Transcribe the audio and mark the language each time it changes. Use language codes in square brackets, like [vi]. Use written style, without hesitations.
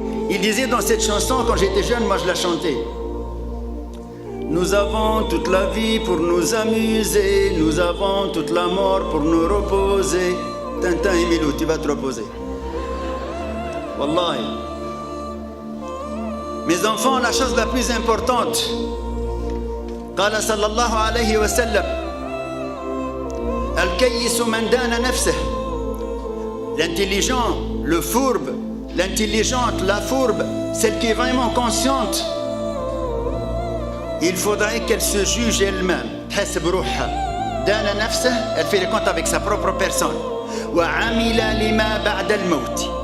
[fr] Il disait dans cette chanson, quand j'étais jeune, moi je la chantais. Nous avons toute la vie pour nous amuser, nous avons toute la mort pour nous reposer. Tintin et Milou, tu vas te reposer. [ar] Wallahi. [fr] Mes enfants, la chose la plus importante, [ar] قال صلى الله عليه وسلم الكيس من دان نفسه. [fr] L'intelligent, le fourbe, l'intelligente, la fourbe, celle qui est vraiment consciente, il faudrait qu'elle se juge elle-même. [ar] تحسب روحها. دان نفسه, [fr] elle fait le compte avec sa propre personne. [ar] وعمل لما بعد الموت.